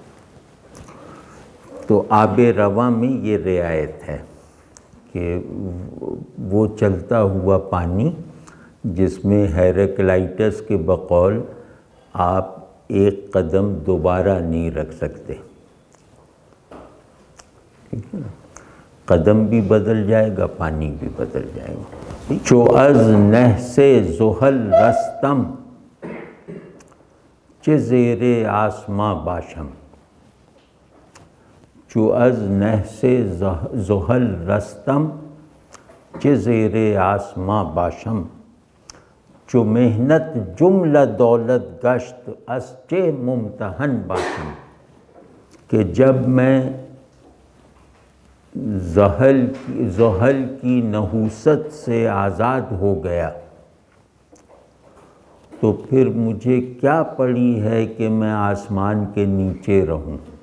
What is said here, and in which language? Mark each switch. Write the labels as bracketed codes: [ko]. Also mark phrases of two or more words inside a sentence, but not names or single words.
[ur] تو آب رواں میں یہ رعایت ہے کہ وہ چلتا ہوا پانی جس میں ہیراکلائٹس کے بقول آپ ایک قدم دوبارہ نہیں رکھ سکتے، قدم بھی بدل جائے گا، پانی بھی بدل جائے گا۔ [fa] چو از نحس زحل رستم چه زیر آسماں باشم، چو از نحس زحل رستم چه زیر آسماں باشم، چو محنت جملہ دولت گشت از چه ممتحن باشم، [ur] کہ جب میں زحل کی نحوست سے آزاد ہو گیا تو پھر مجھے کیا پڑی ہے کہ میں آسمان کے نیچے رہوں۔